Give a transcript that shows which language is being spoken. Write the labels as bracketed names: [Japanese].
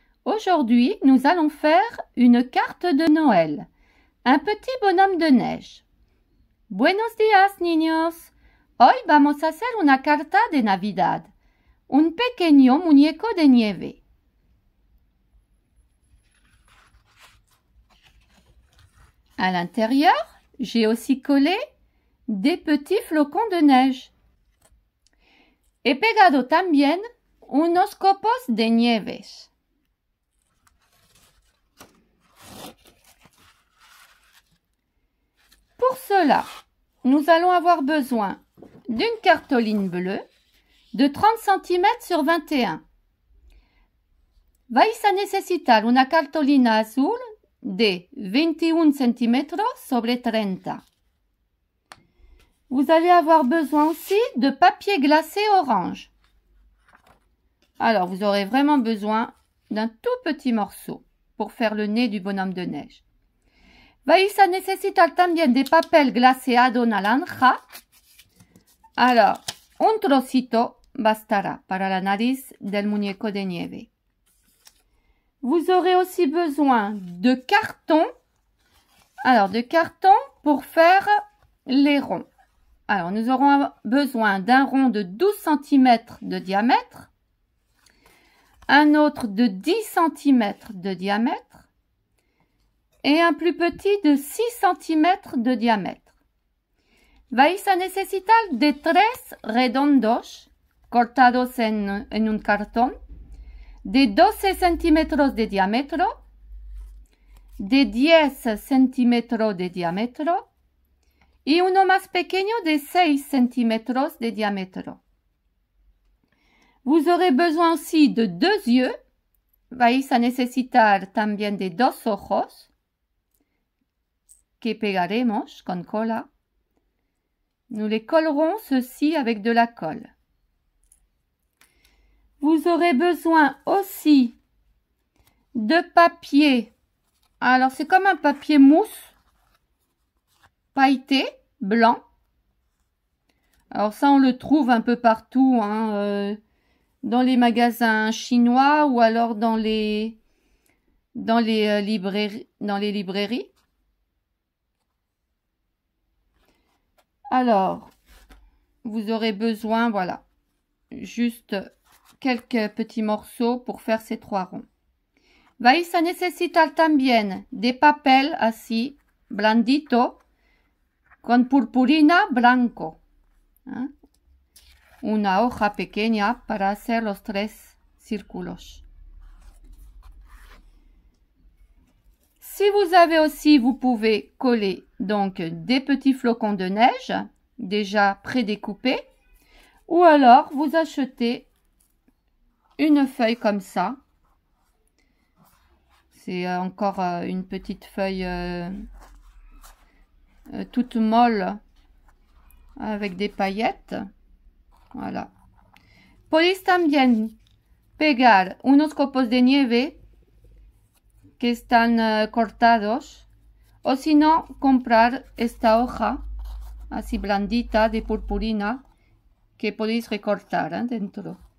[French] Aujourd'hui, nous allons faire une carte de Noël. Un petit bonhomme de neige. [Spanish] Buenos días, niños. Hoy vamos a hacer una carta de Navidad. Un pequeño muñeco de nieve. [French] À l'intérieur, j'ai aussi collé des petits flocons de neige. [Spanish] He pegado también unos copos de nieves. [French] Pour cela, nous allons avoir besoin d'une cartoline bleue de 30 cm sur 21. [Spanish] Vais a necesitar una cartolina azul de 21 cm sobre 30. [French] Vous allez avoir besoin aussi de papier glacé orange. Alors, vous aurez vraiment besoin d'un tout petit morceau pour faire le nez du bonhomme de neige. [Spanish] Vais a necesitar también de papel glaseado naranja. Alors, un trocito bastará para la nariz del muñeco de nieve. [French] Vous aurez aussi besoin de carton. Alors, de carton pour faire les ronds. Alors, nous aurons besoin d'un rond de 12 cm de diamètre, un autre de 10 cm de diamètre et un plus petit de 6 cm de diamètre. [Spanish] Vais a necesitar de 3 redondos cortados en un cartón de 12 centímetros de diámetro, de 10 centímetros de diámetro y uno más pequeño de 6 centímetros de diámetro. [French] Vous aurez besoin aussi de 2 yeux. [Spanish] Vais a necesitar también de 2 ojos que pegaremos con cola. [French] Nous les collerons ceci avec de la colle. Vous aurez besoin aussi de papier. Alors, c'est comme un papier mousse pailleté, blanc. Alors ça, on le trouve un peu partout, dans les magasins chinois ou alors dans les librairies. Alors, vous aurez besoin, voilà, juste quelques petits morceaux pour faire ces 3 ronds. [Spanish] Vais a necesitar también de papel así, blandito, con purpurina blanco. Una hoja pequeña para hacer los 3 círculos. [French] Si vous avez aussi, vous pouvez coller donc des petits flocons de neige déjà prédécoupés, ou alors vous achetez une feuille comme ça. C'est encore une petite feuille toute molle avec des paillettes. Voilà. [Spanish] Podéis también pegar unos copos de nieve que están cortados, o si no, comprar esta hoja así blandita de purpurina que podéis recortar dentro.